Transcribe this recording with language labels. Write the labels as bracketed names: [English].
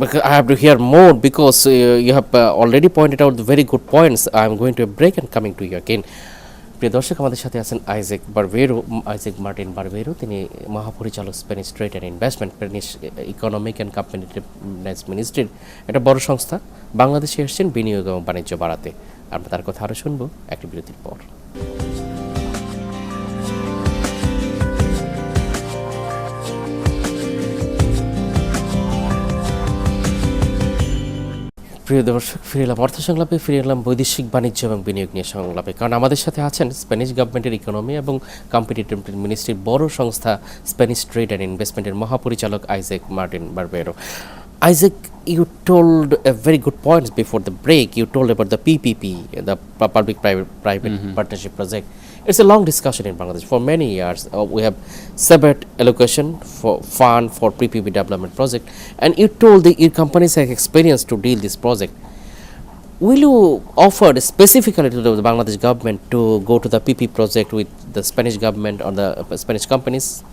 [English] I have to hear more because you have already pointed out the very good points. I am going to a break and coming to you again. [Bangla] প্রিয় দর্শক, আমাদের সাথে আছেন Isaac Martin বারবেরো। তিনি মহাপরিচালক Spanish trade and investment, Spanish economic and competitiveness মিনিস্ট্রির একটা বড় সংস্থা। বাংলাদেশে এসেছেন বিনিয়োগ এবং বাণিজ্য বাড়াতে। আমরা তার কথা আরও শুনবো একটি বিরতির পর। প্রিয় দর্শক, ফিরে এলাম অর্থ সংলাপে, ফিরে এলাম বৈদেশিক বাণিজ্য এবং বিনিয়োগ নিয়ে সংলাপে। কারণ আমাদের সাথে আছেন স্প্যানিশ গভর্নমেন্টের ইকোনমি এবং কম্পিটিটিভ মিনিস্ট্রির বড় সংস্থা স্প্যানিশ ট্রেড অ্যান্ড ইনভেস্টমেন্টের মহাপরিচালক Isaac Martin বারবেরো। [English] Isaac, you told a very good points before the break. You told about the PPP, the public-private partnership project. It's a long discussion in Bangladesh. For many years, we have separate allocation for fund for PPP development project. And you told your companies have experience to deal this project. Will you offer specifically to the Bangladesh government to go to the PP project with the Spanish government or the Spanish companies?